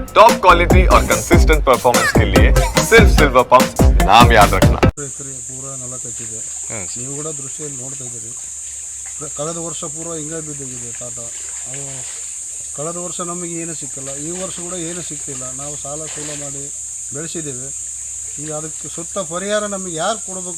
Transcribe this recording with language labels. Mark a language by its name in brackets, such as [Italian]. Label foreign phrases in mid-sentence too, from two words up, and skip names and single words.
[English] top quality [Hindi] और [English] consistent performance [Hindi] के लिए सिर्फ सिल्वर पंप नाम याद रखना। [Kannada] ಎಕರೆ ಪೂರ ನೆಲ ಕಚ್ಚಿದೆ. ಹಾಂ ನೀವು ಕೂಡ ದೃಶ್ಯದಲ್ಲಿ ನೋಡ್ತಾ ಇದ್ದೀರಿ. ಕಳೆದ ವರ್ಷ ಪೂರ ಹಿಂಗೆ ಬಿದ್ದೋಗಿದೆ ತಾಟ. ಅವು ಕಳೆದ ವರ್ಷ ನಮಗೆ ಏನೂ ಸಿಕ್ಕಿಲ್ಲ, ಈ ವರ್ಷ ಕೂಡ ಏನೂ ಸಿಕ್ತಿಲ್ಲ. ನಾವು ಸಾಲ ಸೂಲ ಮಾಡಿ ಬೆಳೆಸಿದ್ದೇವೆ. ಈಗ ಅದಕ್ಕೆ ಸುತ್ತ ಪರಿಹಾರ ನಮಗೆ ಯಾರು ಕೊಡಬೇಕು?